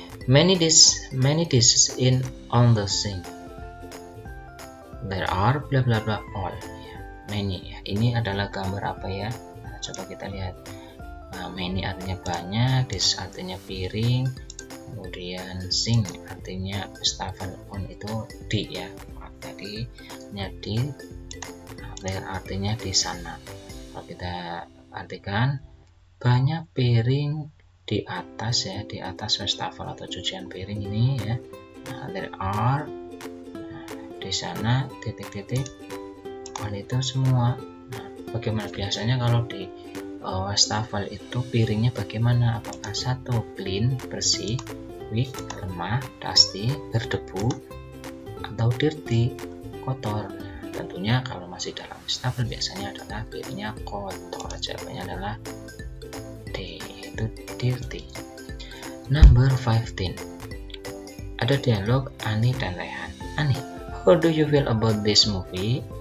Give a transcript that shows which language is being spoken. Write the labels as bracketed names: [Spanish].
[English] Many dishes in on the sink. There are bla bla bla all. [Indonesian] Ya, many. Ya, ini adalah gambar apa ya? Nah, coba kita lihat. Many artinya banyak, dish artinya piring, kemudian sink artinya wastafel, on itu di ya. Tadi di, there artinya di sana. Kalau kita artikan banyak piring di atas ya, di atas wastafel atau cucian piring ini ya. Nah, [English] there are, [Indonesian] di sana titik-titik on itu semua. Nah, bagaimana biasanya kalau di wastafel itu piringnya bagaimana? Apakah satu clean, bersih, weak, lemah, dusty, berdebu, atau dirty, kotor? Nah, tentunya kalau masih dalam wastafel biasanya adalah piringnya kotor. Jawabannya adalah D, itu dirty. [English] Number 15. [Indonesian] Ada dialog Ani dan Rehan. [English] Ani, how do you feel about this movie?